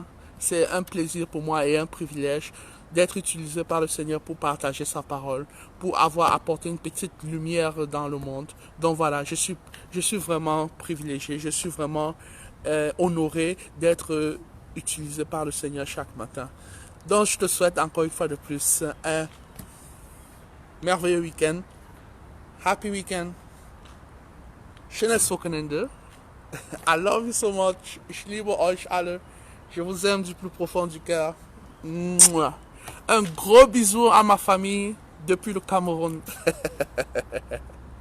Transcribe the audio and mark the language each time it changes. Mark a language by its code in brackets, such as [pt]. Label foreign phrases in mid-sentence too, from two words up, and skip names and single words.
[fr] C'est un plaisir pour moi et un privilège d'être utilisé par le Seigneur pour partager sa parole, pour avoir apporté une petite lumière dans le monde. Donc voilà, je suis vraiment privilégié, je suis vraiment honoré d'être utilisé par le Seigneur chaque matin. Donc je te souhaite encore une fois de plus un merveilleux week-end. [en] Happy weekend. [de] Schönes Wochenende. [en] I love you so much. [de] Ich liebe euch alle. [fr] Je vous aime du plus profond du cœur. Un gros bisou à ma famille depuis le Cameroun.